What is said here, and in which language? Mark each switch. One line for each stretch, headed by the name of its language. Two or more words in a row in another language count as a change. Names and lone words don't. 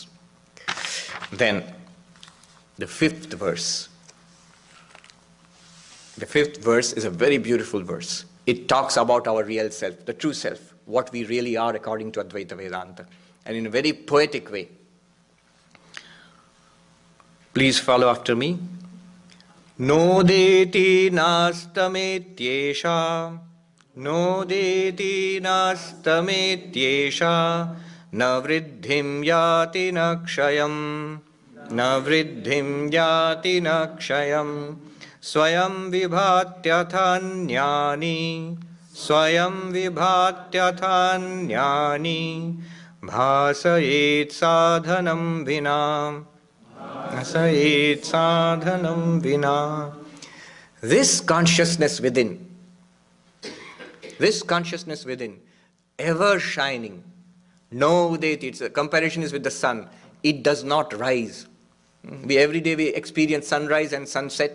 English: Then, the fifth verse. The fifth verse is a very beautiful verse. It talks about our real self, the true self, what we really are according to Advaita Vedanta, and in a very poetic way. Please follow after me.
Sanskrit: नोदेति नास्तमेत्येषा, नोदेति नास्तमेत्येषा, न वृद्धिं याति नक्षयम्, न वृद्धिं याति नक्षयम्, स्वयं विभात्यथान्यानि, स्वयं विभात्यथान्यानि, भासयेत् साधनं विनम्.
English: This consciousness within, ever shining, know that its comparison is with the sun. It does not rise. Every day we experience sunrise and sunset.